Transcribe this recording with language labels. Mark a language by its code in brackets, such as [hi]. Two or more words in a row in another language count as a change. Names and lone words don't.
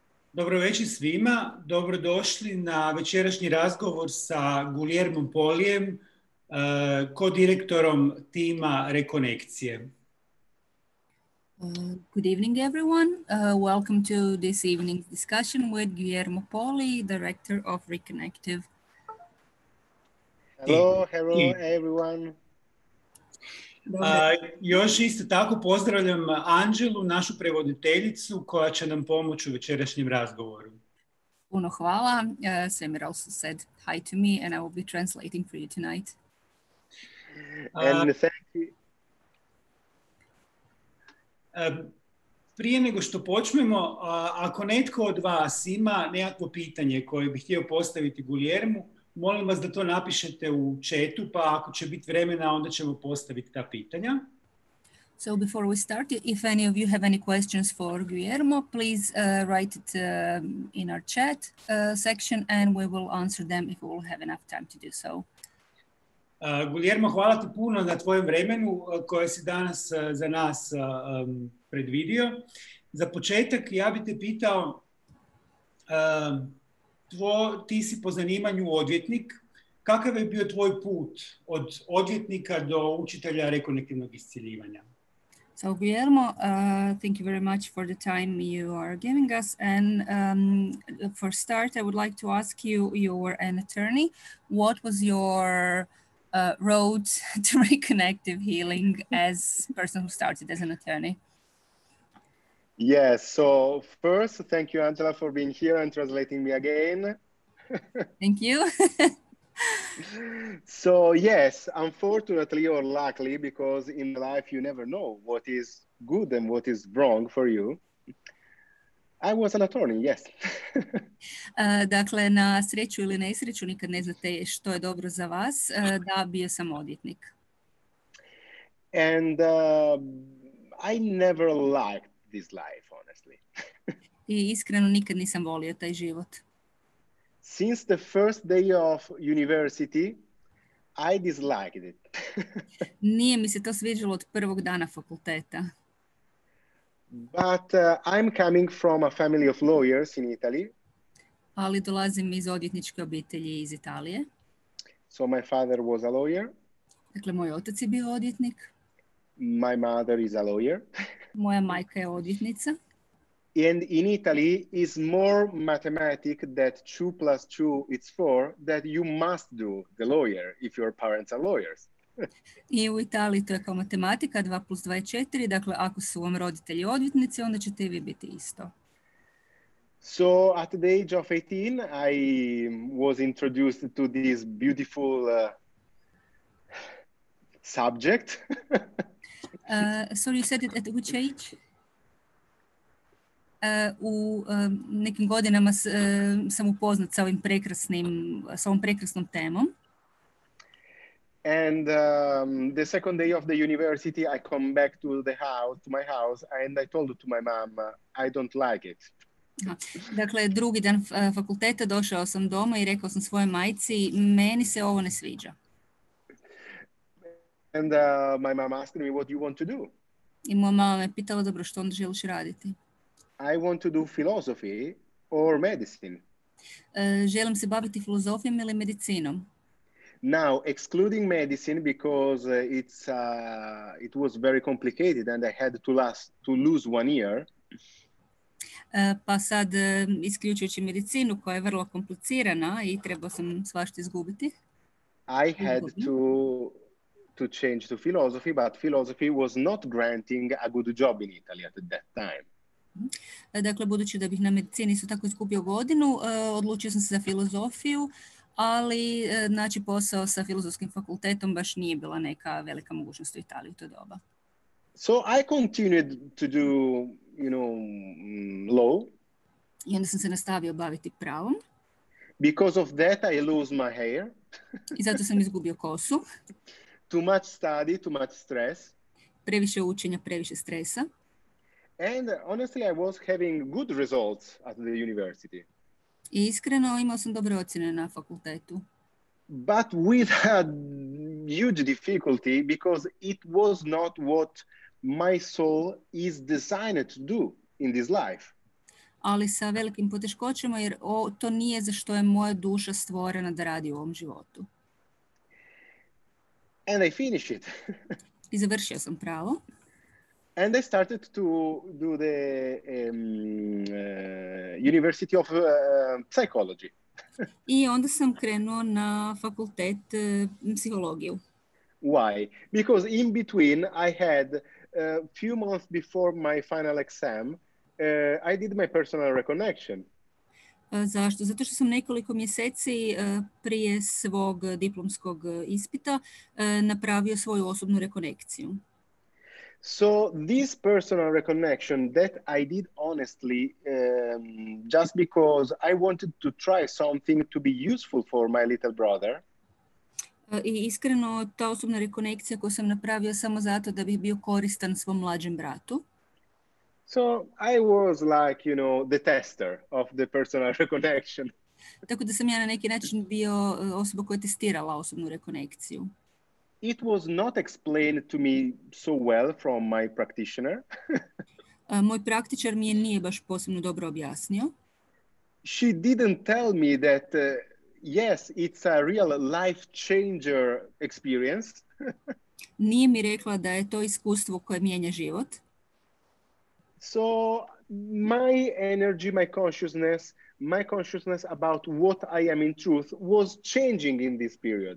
[hr] Dobro večer svima, dobrodošli na večerašnji razgovor sa Guglielmom Polijem, kodirektorom tima Rekonekcije. [en] Good evening, everyone. Welcome to this evening's discussion with Guglielmo Poli, Director of Rekonektive. Hello everyone. [hr] Još isto tako pozdravljam Anđelu, našu prevoditeljicu, koja će nam pomoći u večerašnjem razgovoru. Puno hvala. [en] Svemir also said hi to me and I will be translating for you tonight. And thank you. [hr] Prije nego što počnemo, ako netko od vas ima nekakvo pitanje koje bi htio postaviti Guglielmu, molim vas da to napišete u chatu, pa ako će biti vremena, onda ćemo postaviti ta pitanja. [en] So before we start, if any of you have any questions for Guglielmo, please write it in our chat section and we will answer them if we will have enough time to do so. [hr] Guglielmo, hvala ti puno na tvojem vremenu koje si danas za nas predvidio. Za početak ja bih te pitao, ti si po zanimanju odvjetnik. Kakav je bio tvoj put od odvjetnika do učitelja rekonektivnog isciljivanja? [en] So Guglielmo, thank you very much for the time you are giving us. And for start, I would like to ask you, you were an attorney. What was your road to reconnective healing as a person who started as an attorney? Yes, so first, thank you, Angela, for being here and translating me again. Thank you. So yes, unfortunately or luckily, because in life you never know what is good and what is wrong for you, I was an attorney, yes. [hr] Dakle, na sreću ili nesreću, nikad ne znate što je dobro za vas, da, bio sam odvjetnik. [en] And I never liked this life, honestly. [hr] I iskreno nikad nisam volio taj život. [en] Since the first day of university, I disliked it. [hr] Nije mi se to sviđalo od prvog dana fakulteta. [en] But I'm coming from a family of lawyers in Italy. [hr] Ali dolazim iz odvjetničke obitelji iz Italije. [en] So my father was a lawyer. [hr] Dakle, moj otac je bio odvjetnik. [en] My mother is a lawyer. [hr] Moja majka je odvjetnica. [en] And in Italy is more mathematic that 2 plus 2 is 4 that you must do the lawyer if your parents are lawyers. [hr] I u Italiji to je kao matematika, 2 plus 2 je 4, dakle ako su vam roditelji odvjetnici, onda ćete i vi biti isto. [en] So at the age of 18, I was introduced to this beautiful subject. Sorry, you said it at which age? [hr] U nekim godinama sam upoznat sa ovom prekrasnom temom. [en] And the second day of the university, I come back to my house, and I told to my mom, I don't like it. [hr] Dakle, drugi dan fakulteta došao sam doma i rekao sam svojoj majci, meni se ovo ne sviđa. [en] And my mom asked me, what do you want to do? [hr] I moja mama me pitala, dobro, što onda želiš raditi? [en] I want to do philosophy or medicine. [hr] Želim se baviti filozofijom ili medicinom. [en] Now, excluding medicine because it was very complicated and I had to lose 1 year. [hr] Pa sad, isključujući medicinu koja je vrlo komplicirana i trebao sam svašta izgubiti. [en] I had to change to philosophy, but philosophy was not granting a good job in Italy at that time. [hr] Dakle, budući da bih na medicini isto tako izgubio godinu, odlučio sam se za filozofiju, ali naći posao sa filozofskim fakultetom baš nije bila neka velika mogućnost u Italiji u to doba. [en] So I continued to do, law. [hr] I onda sam se nastavio baviti pravom. [en] Because of that I lose my hair. [hr] I zato sam izgubio kosu. [en] Too much study, too much stress. [hr] Previše učenja, previše stresa. [en] And honestly, I was having good results at the university. [hr] I iskreno imao sam dobre ocjene na fakultetu. [en] But with a huge difficulty because it was not what my soul is designed to do in this life. [hr] ali sa velikim poteškoćama, jer to nije za što je moja duša stvorena da radi u ovom životu. [en] And I finished it. [hr] I završio sam pravo. [en] And I started to do the University of Psychology. [hr] I onda sam krenuo na fakultet psihologiju. [en] Why? Because in between I had a few months before my final exam, I did my personal reconnection. [hr] Zašto? Zato što sam nekoliko mjeseci prije svog diplomskog ispita napravio svoju osobnu rekonekciju. [en] So this personal reconnection that I did honestly, just because I wanted to try something to be useful for my little brother. [hr] I iskreno, ta osobna rekonekcija koju sam napravio samo zato da bih bio koristan svom mlađem bratu. [en] So I was like, you know, the tester of the personal reconnection. [hr] Tako da sam ja na neki način bio osoba koja je testirala osobnu rekonekciju. [en] It was not explained to me so well from my practitioner. [hr] Moj praktičar mi je nije baš posebno dobro objasnio. [en] She didn't tell me that, yes, it's a real life changer experience. [hr] Nije mi rekla da je to iskustvo koje mijenja život. [en] So my energy, my consciousness about what I am in truth was changing in this period.